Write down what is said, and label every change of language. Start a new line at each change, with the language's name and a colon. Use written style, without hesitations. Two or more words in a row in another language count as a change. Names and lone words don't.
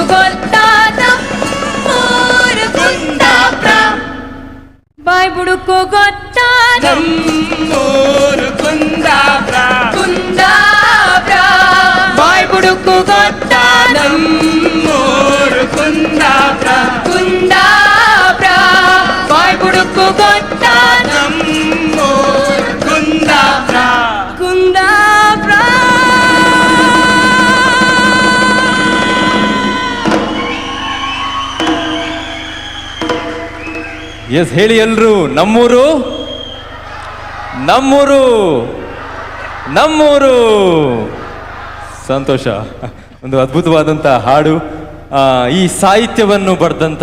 Kannada: ಗೊತ್ತಾದ ಮೂರು ಕುಂದಾಬ್ರ ಬಾಯ್ ಬುಡುಕು ಗೊತ್ತಾದ ಮೂರು ಕುಂದಾಬ್ರ ಕುಂದಾಬ್ರ ಬಾಯ್ ಬುಡುಕು ಗೊತ್ತಾದ ಮೂರು ಕುಂದಾಬ್ರ ಕುಂದಾಬ್ರ ಬಾಯ್ ಬುಡುಕು ಗೊತ್ತಾದ ಮೂರು ಕುಂದಾಬ್ರ ಕುಂದಾಬ್ರ ಎಸ್ ಹೇಳಿ ಎಲ್ರು ನಮ್ಮೂರು ನಮ್ಮೂರು ನಮ್ಮೂರು ಸಂತೋಷ ಒಂದು ಅದ್ಭುತವಾದಂಥ ಹಾಡು ಈ ಸಾಹಿತ್ಯವನ್ನು ಬರೆದಂಥ